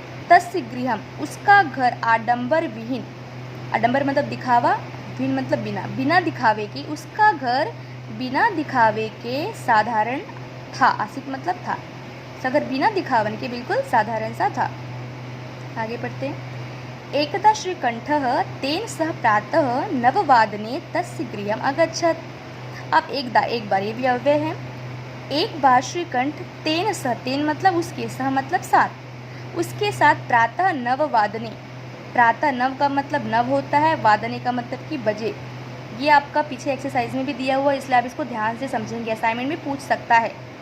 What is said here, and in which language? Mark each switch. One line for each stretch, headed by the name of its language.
Hindi: तस्य गृहम उसका घर, आडंबर विहीन, आडंबर मतलब दिखावा, विहीन मतलब बिना, बिना दिखावे के, उसका घर बिना दिखावे के साधारण था। आसीत् मतलब था, अगर बिना दिखावन के बिल्कुल साधारण सा था। आगे पढ़ते हैं।
Sanskrit: एकदा श्रीकंठः तेन सह प्रातः 9 तस्य गृहम् अगच्छत्।
Hindi: अब एकदा, एक बार, ये भी अव्यय है। एक बार श्रीकंठ तेन सह, तेन मतलब उसके, सह मतलब साथ, उसके साथ प्रातः 9 प्रातः नव का मतलब नव होता है, वादने का मतलब कि बजे। ये आपका पीछे एक्सरसाइज में भी दिया हुआ है, इसलिए आप इसको ध्यान से समझेंगे, असाइनमेंट में पूछ सकता है।